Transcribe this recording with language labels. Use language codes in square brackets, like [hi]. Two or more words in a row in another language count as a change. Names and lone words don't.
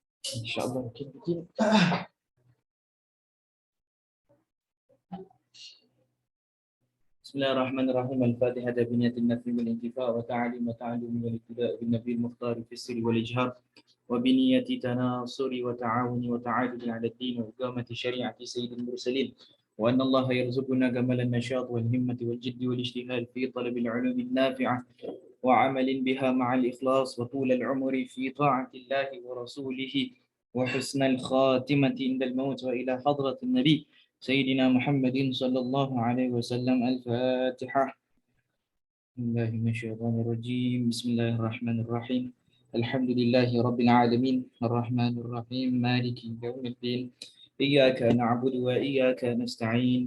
[id] InsyaAllah kita begin. [ar] Bismillahirrahmanirrahim. الفاتحة بنية النفع والانتفاع والتعليم والتعلم والابتداء بالنبي المختار في السر والإجهار وبنية التناصر والتعاون والتعاضد على الدين وإقامة شريعة سيد المرسلين وأن الله يرزقنا كمال النشاط والهمة والجد والاجتهاد في طلب العلوم النافعة والعمل بها مع الإخلاص وطول العمر في طاعة الله ورسوله وحسن الخاتمة عند الموت وإلى حضرة النبي سيدنا محمد صلى الله عليه وسلم. الفاتحة. بسم الله من الشيطان الرجيم. بسم الله الرحمن الرحيم. الحمد لله رب العالمين الرحمن الرحيم مالك يوم الدين. إياك نعبد وإياك نستعين.